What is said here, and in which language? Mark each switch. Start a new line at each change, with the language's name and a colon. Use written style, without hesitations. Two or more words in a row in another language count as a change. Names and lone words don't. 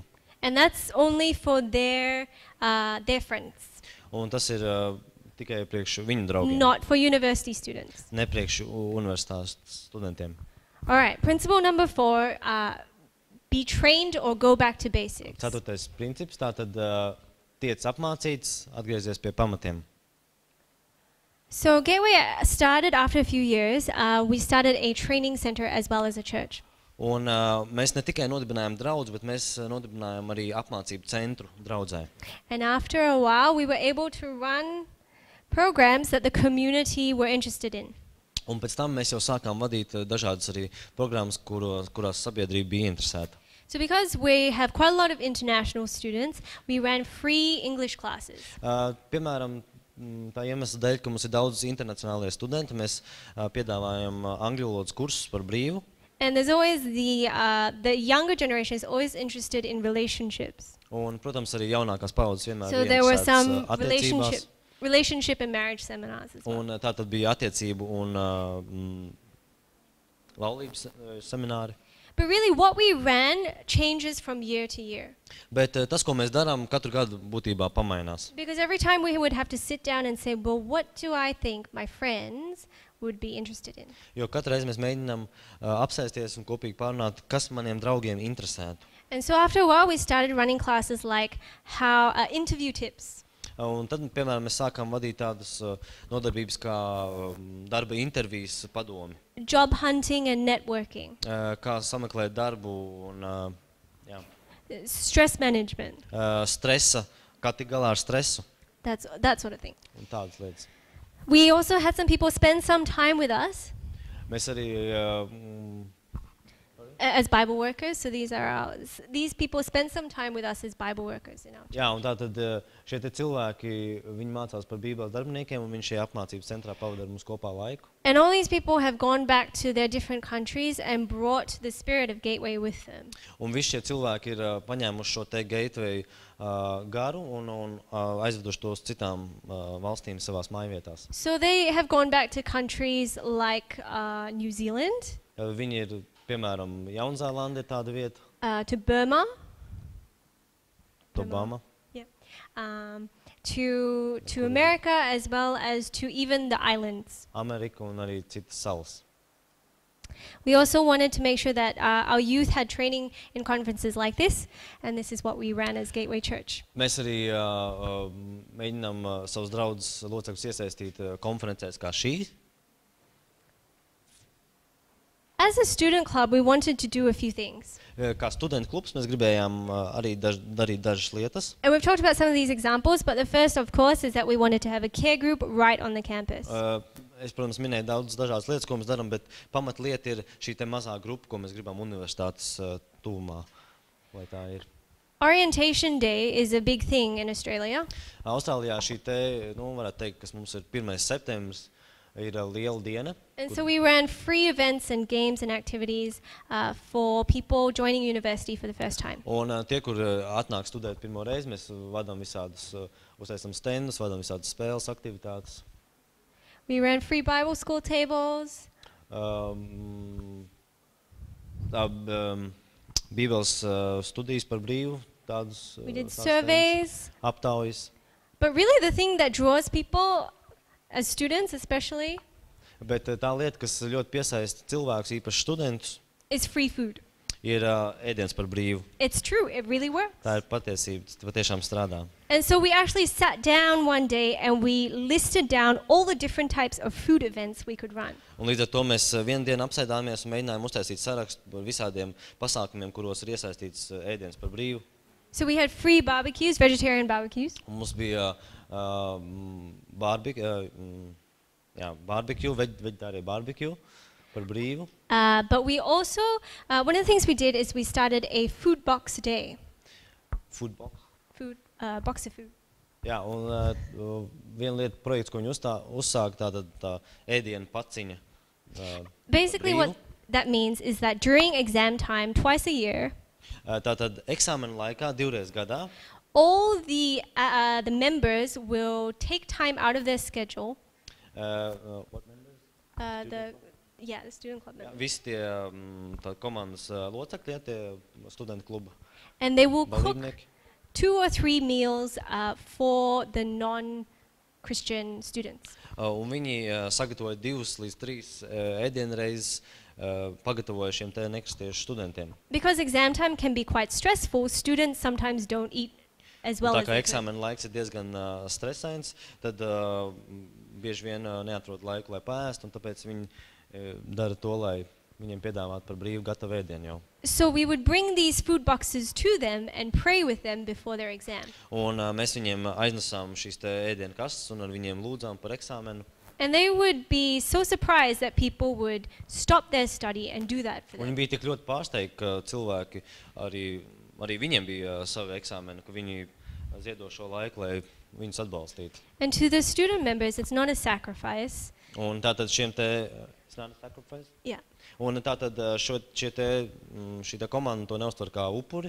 English: And that's only for their friends,
Latvian: Un tas ir tikai priekš viņu draugiem,
English: not for university students.
Latvian: ne priekš universitātes studentiem.
English: All right, principle number 4, be trained or go back to basics.
Latvian: 4. princips, tātad tiec apmācīts, atgriezies pie pamatiem.
English: So Gateway started after a few years. We started a training center as well as a church.
Latvian: Un mēs ne tikai nodibinājām draudzi, bet mēs nodibinājām arī apmācību centru draudzē.
English: And after a while, we were able to run programs that the community were interested in.
Latvian: Un pēc tam mēs jau sākām vadīt dažādas arī programmas, kurās sabiedrība bija interesēta.
English: So because we have quite a lot of international students, we ran free English classes.
Latvian: Piemēram, tā iemesla dēļ, ka mums ir daudz internacionālie studenti, mēs piedāvājam angļu valodas kursus par brīvu.
English: And there's always the younger generation is always interested in relationships.
Latvian: Un, protams, arī jaunākās paudzes vienmēr
English: So
Latvian: ir
English: there were
Latvian: interesētas
English: some
Latvian: attiecībās.
English: relationship and marriage seminars as well.
Latvian: Un tā tad bija attiecību un laulības semināri.
English: But really what we ran changes from year to year.
Latvian: Bet tas, ko mēs darām, katru gadu būtībā pamainās.
English: Because every time we would have to sit down and say, well, what do I think my friends would be interested in?
Latvian: Jo katru reizi mēs mēģinām apsēsties un kopīgi pārunāt, kas maniem draugiem interesētu.
English: And so after a while we started running classes like how interview tips.
Latvian: Un tad, piemēram, mēs sākām vadīt tādas nodarbības kā darba intervijas padomi.
English: job hunting and networking,
Latvian: Kā sameklēt darbu un jā,
English: stress management,
Latvian: stresa, kā tik galā ar stresu
English: that sort of thing.
Latvian: un tādas lietas.
English: We also had some people spend some time with us
Latvian: Mēs arī
English: as Bible workers. So these people spend some time with us as Bible workers in our church.
Latvian: Jā, un tātad šie te cilvēki, viņi mācās par Bībeles darbiniekiem, un viņi šajā apmācības centrā pavada ar mums kopā laiku.
English: And all these people have gone back to their different countries and brought the spirit of Gateway with them.
Latvian: Un visi šie cilvēki ir paņēmuši šo te Geitveju garu un aizveduši tos citām valstīm savās mājvietās.
English: So they have gone back to countries like New Zealand,
Latvian: Viņi ir, piemēram, Jaunzēlande ir tāda vieta,
English: to Burma,
Latvian: Obama,
English: to America, as well as to even the islands.
Latvian: Amerika un arī citas salas.
English: We also wanted to make sure that our youth had training in conferences like this, and this is what we ran as Gateway Church.
Latvian: Mēs arī mēģinām savus draudzes locekļus iesaistīt konferencēs kā šī.
English: As a student club, we wanted to do a few things.
Latvian: Kā studentu klubs mēs gribējām arī darīt dažas lietas.
English: And we've talked about some of these examples, but the first, of course, is that we wanted to have a care group right on the campus.
Latvian: Es, protams, minēju daudz dažādas lietas, ko mēs darām, bet pamatlieta ir šī te mazā grupa, ko mēs gribam universitātes tuvumā, lai tā ir.
English: Orientation Day is a big thing in Australia.
Latvian: Austrālijā šī te, varētu teikt, kas mums ir 1. septembris, ir liela diena.
English: And so we ran free events and games and activities for people joining university for the first time.
Latvian: Un tie, kur atnāk studēt pirmo reizi, mēs vadām visādas, uztaisam stendus, vadām visādas spēles, aktivitātes.
English: We ran free Bible school tables.
Latvian: Bībeles studijas par brīvu, tādas
English: We did surveys.
Latvian: aptaujas.
English: But really the thing that draws people, as students especially,
Latvian: Bet tā lieta, kas ļoti piesaista cilvēkus, īpaši studentus,
English: is free food.
Latvian: ir ēdiens par brīvu.
English: It's true, it really works.
Latvian: Tā ir patiesība, tas patiešām strādā.
English: And so we actually sat down one day and we listed down all the different types of food events we could run.
Latvian: Un līdz ar to mēs vienu dienu apsēdāmies un mēģinājām uztaisīt sarakstu par visādiem pasākumiem, kuros ir iesaistīts ēdiens par brīvu.
English: So we had free barbecues, vegetarian barbecues.
Latvian: Un mums bija barbecue, veģetārie barbecue par brīvu.
English: But we also, one of the things we did is we started a food box day. Food box. Box of food.
Latvian: Jā, un viena lieta projekts, ko viņi uzsāka, tā ēdienu paciņa.
English: Basically what that means is that during exam time, twice a year,
Latvian: Tātad eksāmena laikā, 2 reizes gadā,
English: all the members will take time out of their schedule. what members? The student club members.
Latvian: Visi tie komandas locekļi, tie studentu kluba
English: And they will cook
Latvian: dalībnieki.
English: 2 or 3 meals for the non-Christian students.
Latvian: Un viņi sagatavoja 2 līdz 3 ēdienreizes, pagatavoja šiem te nekristiešu studentiem.
English: Because exam time can be quite stressful, students sometimes don't eat as well
Latvian: Tā
English: as
Latvian: kā
English: they could.
Latvian: eksāmena laiks ir diezgan stresains, tad bieži vien neatrod laiku, lai paēst, un tāpēc viņi dara to, lai viņiem piedāvātu par brīvu gatavu ēdienu jau.
English: So we would bring these food boxes to them and pray with them before their exam.
Latvian: Un mēs viņiem aiznesām šīs te ēdienu kastes un ar viņiem lūdzām par eksāmenu.
English: And they would be so surprised that people would stop their study and do that for
Latvian: Un
English: them.
Latvian: viņi bija tik ļoti pārsteigti, ka cilvēki arī viņiem bija savi eksāmeni, ka viņi ziedo šo laiku, lai viņus atbalstītu.
English: And to the student members, it's not a sacrifice.
Latvian: Un tātad šiem te,
English: it's not a sacrifice? Yeah.
Latvian: Un tātad šī te komanda to neuztver kā upuri,